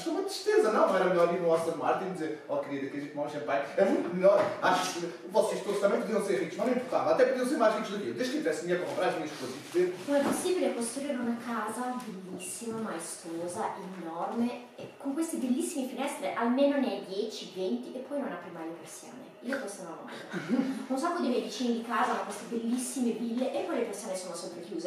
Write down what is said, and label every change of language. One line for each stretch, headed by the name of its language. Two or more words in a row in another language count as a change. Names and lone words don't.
Portuguese: Isto é uma tristeza, não era melhor ir no Aston Martin e dizer, oh querida, queres tomar um champanhe? É muito melhor. Acho que vocês todos também podiam ser ricos, mas não importava, até podiam ser mais ricos do que eu, desde que tivesse dinheiro para comprar as minhas coisas.
Italian: Non è possibile costruire una casa bellissima, maestosa, enorme, e con queste bellissime finestre, almeno ne hai 10, 20 e poi non apri mai le persiane. Io questo non ho mai fatto. Un sacco di miei vicini di casa hanno queste bellissime ville e poi le persiane sono sempre chiuse.